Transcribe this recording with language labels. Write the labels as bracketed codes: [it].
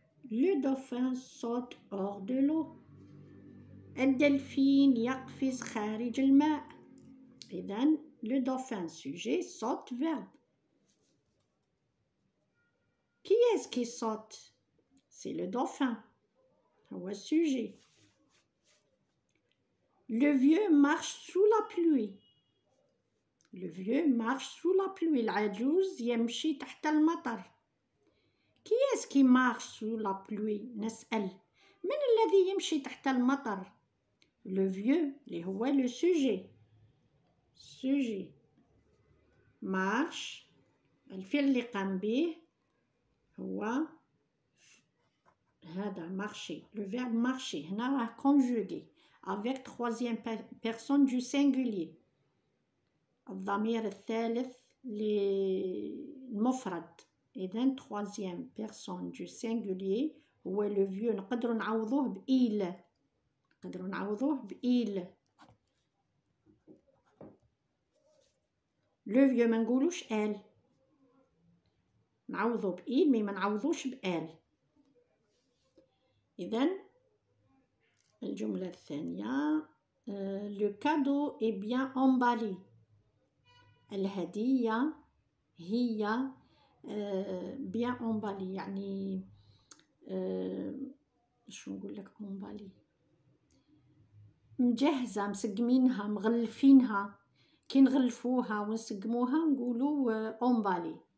[fr] Le dauphin saute hors de l'eau. [ar] الدلفين يقفز خارج الماء. [fr] إذن le dauphin sujet, saute verbe. Qui est-ce qui saute? C'est le dauphin. [ar] هو السوجي. [fr] Le vieux marche sous la pluie. Le vieux marche sous la pluie. [ar] العجوز يمشي تحت المطر. [fr] Qui est-ce qui marche sous la pluie؟ [ar] نسأل من الذي يمشي تحت المطر؟ [fr] Le vieux [ar] اللي هو [fr] le sujet. sujet marche [ar] الفعل اللي قام به هو هذا marcher. [fr] Le verbe marcher [ar] هنا راه [fr] conjugué avec troisième personne du singulier. [ar] الضمير الثالث للمفرد. [fr] إذن troisième personne du singulier هو le vieux. [ar] نقدروا نعوضوه بإل. نقدروا نعوضوه بإل. [fr] le vieux [ar] ما نقولوش آل. نعوضو بإل مي ما نعوضوش بآل. إذن الجملة الثانية [fr] le cadeau est bien emballé. [ar] الهدية هي [fr] bien emballé [ar] يعني شو نقول لك emballé مجهزة مسقمينها مغلفينها. كي نغلفوها ونسقموها نقولوا emballé.